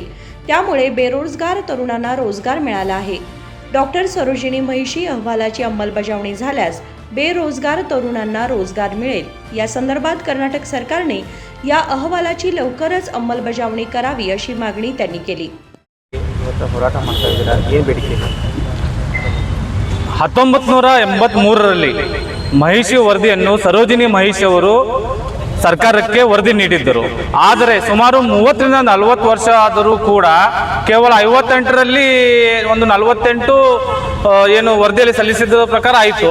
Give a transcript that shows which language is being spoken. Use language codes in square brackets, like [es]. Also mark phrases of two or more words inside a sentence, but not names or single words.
[mr] त्यामुळे बेरोजगार तरुणांना रोजगार मिळाला आहे। डॉक्टर सरोजिनी महिषी अहवालाची अंमलबजावणी झाल्यास बेरोजगार तरुणांना रोजगार मिळेल। या संदर्भात कर्नाटक सरकारने या अहवालाची लवकरच अंमलबजावणी करावी अशी मागणी त्यांनी केली। [kn] 1983ರಲ್ಲಿ ಮಹಿಷಿ ವರದಿಯನ್ನು ಸರೋಜಿನಿ ಮಹಿಷಿ ಅವರು ಸರ್ಕಾರಕ್ಕೆ ವರದಿ ನೀಡಿದ್ದರು। ಆದರೆ ಸುಮಾರು 30 ರಿಂದ 40 ವರ್ಷ ಆದರೂ ಕೂಡ ಕೇವಲ 58ರಲ್ಲಿ ಒಂದು 48 ಏನು ವರದಿಯಲ್ಲಿ ಸಲ್ಲಿಸಿದ ಪ್ರಕಾರ ಆಯಿತು।